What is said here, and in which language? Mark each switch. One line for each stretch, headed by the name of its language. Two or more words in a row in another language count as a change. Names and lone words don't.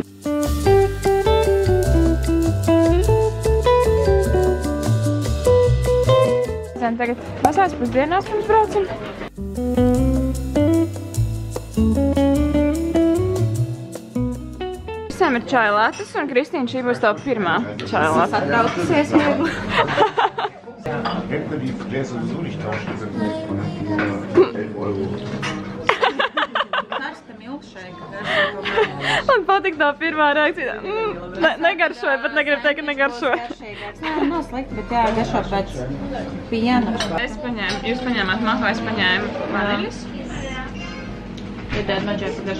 Latvian: Tagad mazās pusdienās mums braucam. Visiem ir čaja latas, un Kristīna šī būs tā pirmā čaja lata. Satraukusies viegli.
German: Hätten wir die Gläser sowieso nicht tauschen, sind nur 11 Euro.
Latvian: Karsta milkšēka. Man patīk tā pirmā reakcija. Negaršoja, bet negribu teikt, ka negaršoja. Nē, nav slikti, bet jā, garšo pēc piena. Jūs paņēmāt mahu, es paņēmu vaniļas. Ja tāda man šeit garšo.